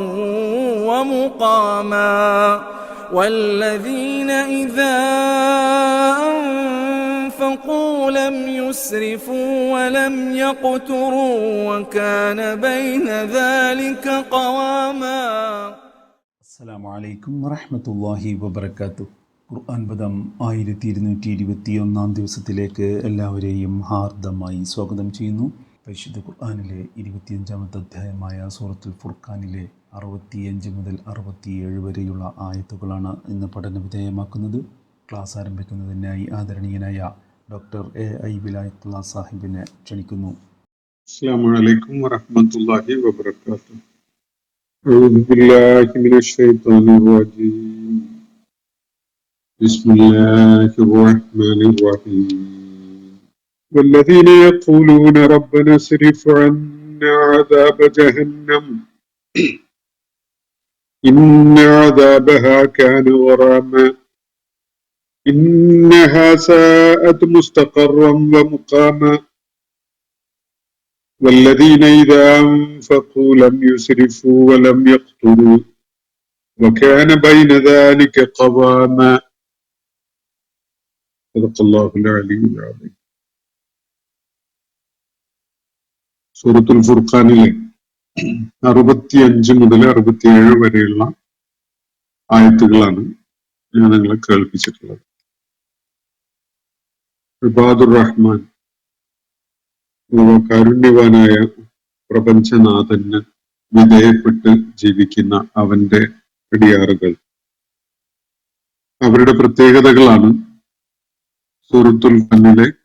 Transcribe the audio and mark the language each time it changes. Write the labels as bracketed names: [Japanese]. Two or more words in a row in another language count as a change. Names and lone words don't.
[Arabic] ومقاما والذين إذا أنفقوا لم يسرفوا ولم يقتروا وكان بين ذلك قواما. السلام عليكم ورحمة الله وبركاته. [Malayalam] ഖുർആൻ പദം 1221 ദിവസത്തിലേക്ക് എല്ലാവരെയും ഹാർദമായി സ്വാഗതം ചെയ്യുന്നു. പരിശുദ്ധ ഖുർആനിലെ 25-ാമത്തെ അധ്യായമായ സൂറത്തുൽ ഫുർഖാനിലെ 65 മുതൽ 67 വരെയുള്ള ആയത്തുകളാണ് ഇന്ന് പഠന വിധേയമാക്കുന്നത്. ക്ലാസ് ആരംഭിക്കുന്നതിനായി ആദരണീയനായ ഡോക്ടർ എ.ഐ. വിലായത്തുള്ള സാഹിബിനെ ക്ഷണിക്കുന്നു. [Arabic] السلام عليكم ورحمة الله وبركاته. أعوذ بالله من الشيطان الرجيم. بسم الله الرحمن الرحيم. والذين يقولون ربنا اصرف عنا عذاب جهنم إن عذابها كان غراما إنها ساءت مستقرا ومقاما والذين إذا أنفقوا لم يسرفوا ولم يقتروا وكان بين ذلك قواما. صدق الله العلي العظيم. [Malayalam] സൂറത്തുൽ ഫുർഖാനിലെ 65 മുതൽ 67 വരെയുള്ള ആയത്തുകളാണ് ഞാൻ നിങ്ങളെ കേൾപ്പിച്ചിട്ടുള്ളത്. [Arabic] عباد الرحمن, [Malayalam] കാരുണ്യവാനായ പ്രപഞ്ചനാഥന് വിധേയപ്പെട്ട് ജീവിക്കുന്ന അവന്റെ അടിയാറുകൾ, അവരുടെ പ്രത്യേകതകളാണ് സൂറത്തുൽ ഫുർഖാനിലെ